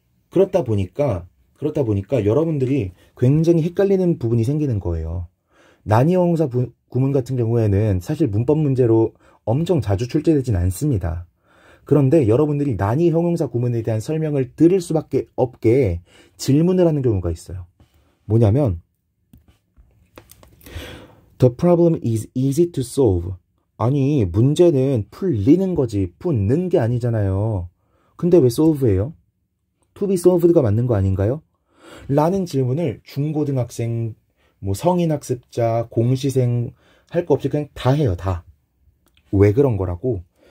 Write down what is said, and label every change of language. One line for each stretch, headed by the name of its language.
Korean: 그렇다 보니까 여러분들이 굉장히 헷갈리는 부분이 생기는 거예요. 난이 형용사 구문 같은 경우에는 사실 문법 문제로 엄청 자주 출제되진 않습니다. 그런데 여러분들이 난이 형용사 구문에 대한 설명을 들을 수밖에 없게 질문을 하는 경우가 있어요. 뭐냐면
English: The problem is easy to solve.
Korean: 아니, 문제는 풀리는 거지 푸는 게 아니잖아요. 근데 왜 solve예요?
English: to be solved
Korean: 가 맞는 거 아닌가요? 라는 질문을 중고등학생, 성인 학습자, 공시생 할 거 없이 그냥 다 해요. 다. 왜 그런 거라고?